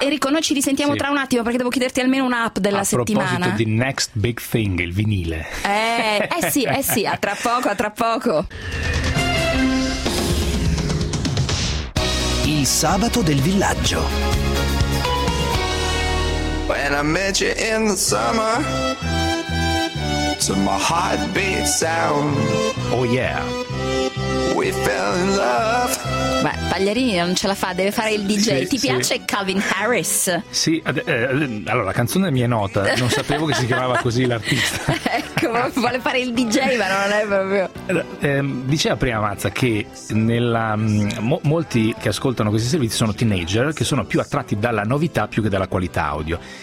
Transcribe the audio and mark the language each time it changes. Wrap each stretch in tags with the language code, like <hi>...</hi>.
<it>Enrico, noi ci risentiamo tra un attimo perché devo chiederti almeno un'app della settimana. A proposito di Next Big Thing, il vinile. Sì, a tra poco. Il sabato del villaggio.</it> <en>When I met you in the summer, to my heartbeat sound. Oh yeah. We fell in love.</en> <it>Beh, Pagliarini non ce la fa, deve fare il DJ. Ti piace Calvin Harris? Sì, allora la canzone mi è nota, non sapevo che si chiamava così l'artista. Ecco, vuole fare il DJ, ma non è proprio. Diceva prima Mazza che molti che ascoltano questi servizi sono teenager, che sono più attratti dalla novità più che dalla qualità audio.</it>